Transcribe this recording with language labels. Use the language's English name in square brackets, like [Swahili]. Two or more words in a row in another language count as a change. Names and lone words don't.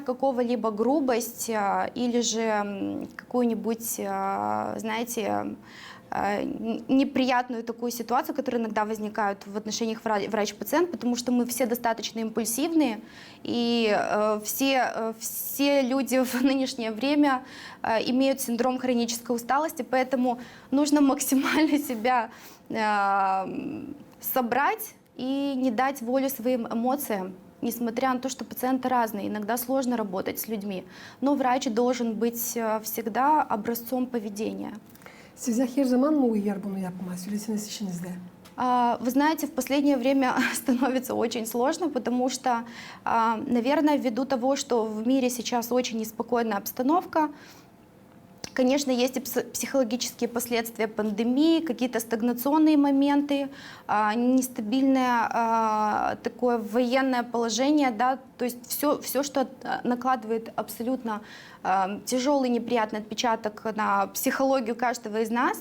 [Russian] какого-либо грубость или же какую-нибудь, знаете, неприятную такую ситуацию, которая иногда возникает в отношениях врач-пациент, потому что мы все достаточно импульсивные, и все люди в нынешнее время имеют синдром хронической усталости, поэтому нужно максимально себя собрать и не дать волю своим эмоциям, несмотря на то, что пациенты разные, иногда сложно работать с людьми, но врач должен быть всегда образцом поведения. [Gagauz] Size her zaman mı uyar bunu yapma? Söyleseniz işinizde. [Russian] Вы знаете, в последнее время становится очень сложно, потому что, наверное, ввиду того, что в мире сейчас очень неспокойная обстановка, конечно, есть и психологические последствия пандемии, какие-то стагнационные моменты, нестабильное такое военное положение, да, то есть все, что накладывает абсолютно тяжелый неприятный отпечаток на психологию каждого из нас.